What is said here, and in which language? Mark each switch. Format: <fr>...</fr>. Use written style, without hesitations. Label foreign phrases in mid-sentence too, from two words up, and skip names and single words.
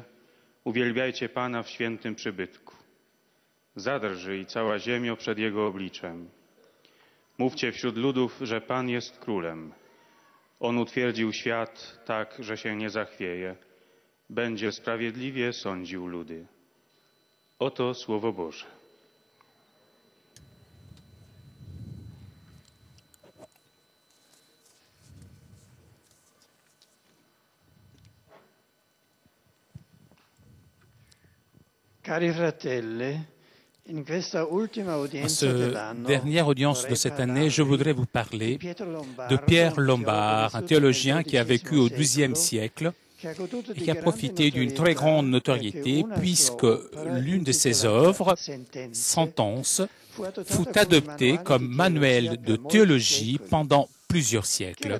<pl>Uwielbiajcie Pana w świętym przybytku. Zadrży i cała ziemia przed Jego obliczem. Mówcie wśród ludów, że Pan jest królem. On utwierdził świat tak, że się nie zachwieje. Będzie sprawiedliwie sądził ludy. Oto Słowo Boże.</pl> <it>Cari fratelli, in questa ultima</it> <fr>À</fr> <it>udienza</it> <fr>cette</fr> <it>dell'anno,</it> <fr>dernière audience de cette année, je voudrais vous parler de Pierre Lombard, un théologien qui a vécu au XIIe siècle et qui a profité d'une très grande notoriété puisque l'une de ses œuvres, Sentence, fut adoptée comme manuel de théologie pendant plusieurs siècles.</fr>